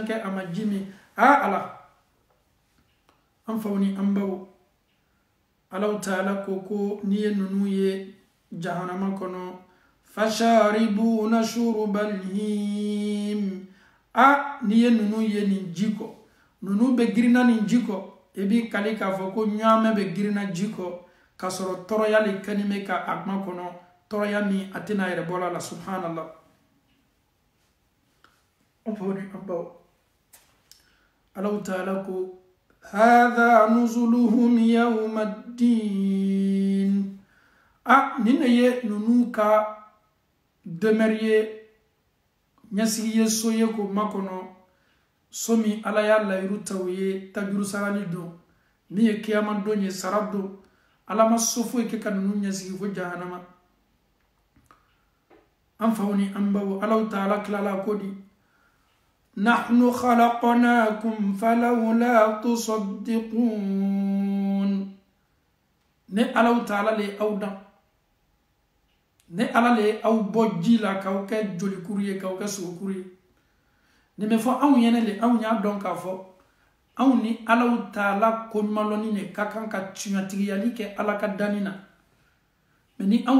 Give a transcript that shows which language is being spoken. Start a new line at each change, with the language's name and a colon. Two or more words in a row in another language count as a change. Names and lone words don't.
Bambara: kɛ a ma ji min ala an faw ni an baw Allahu Taala ko n'i ye ninnu ye jahanama kɔnɔ
Arabic: فشاربون شرب الهيم
Bambara: n'i ye ninnu ye nin ji kɔ ninnu bɛ girinna nin ji kɔ i b'i kali k'a fɔ ko ɲaamɛ bɛ girinna ji kɔ k'a sɔrɔ tɔɔrɔya le kɛlen bɛ ka a kuma kɔnɔ tɔɔrɔya min a tɛna yɛrɛ bɔ a la subhanallah Allahu Taala ko
Arabic: هذا نزلهم يوم الدين
Bambara: nin ne ye nunu ka demeure ye ɲɛsigi ye so ye k'o makɔnɔ so min ala y'a layiru ta o ye tajuru sarali don min ye kiyama don ye sara don ala ma so foyi kɛ ka nunu ɲɛsigi fo jahanama an faw ni an baw Allahu Taala tilala ko di
Arabic: نحن خلقناكم فلولا تصدقون
Bambara: ne Allahu Taala le aw dan ne ala le aw bɔ ji la k'aw kɛ jolikuru ye k'aw kɛ sogokuru ye nin bɛ fɔ anw ɲɛnɛ le anw y'a dɔn k'a fɔ anw ni Allahu Taala koɲumanlɔnni ne ka kan ka tiɲɛtigiyali kɛ ala ka danni na mais ni anw